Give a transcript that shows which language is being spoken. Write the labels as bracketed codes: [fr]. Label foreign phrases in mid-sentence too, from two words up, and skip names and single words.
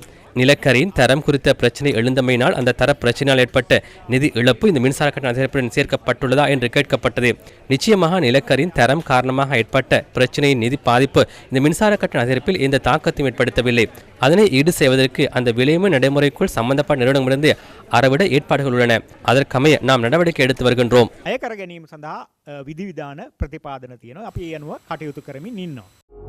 [ta] நிலக்கரியின் தரம் குறித்த பிரச்சனை எழுந்தமையினால் அந்த தர பிரச்சனையால் ஏற்பட்ட நிதி இழப்பு இந்த மின்சார கட்டண அதிகரிப்புடன் சேர்க்கப்பட்டுள்ளதா என்று கேட்கப்பட்டது. நிச்சயமாக நிலக்கரியின் தரம் காரணமாக ஏற்பட்ட பிரச்சனையின் நிதி பாதிப்பு இந்த மின்சார கட்டண அதிகரிப்பில் எந்த தாக்கத்தையும் ஏற்படுத்தவில்லை. அதனை ஈடு செய்வதற்கு அந்த விலைமை நடைமுறைக்குள் சம்பந்தப்பட்ட நிறுவனங்களிலிருந்து அறவிட ஏற்பாடுகள் உள்ளன. அதற்கமைய நாம் நடவடிக்கை எடுத்து வருகின்றோம். [si] අය කර ගැනීම සඳහා විධිවිධාන ප්‍රතිපාදන තියෙනවා. අපි ඒ අනුව කටයුතු කරමින් ඉන්නවා.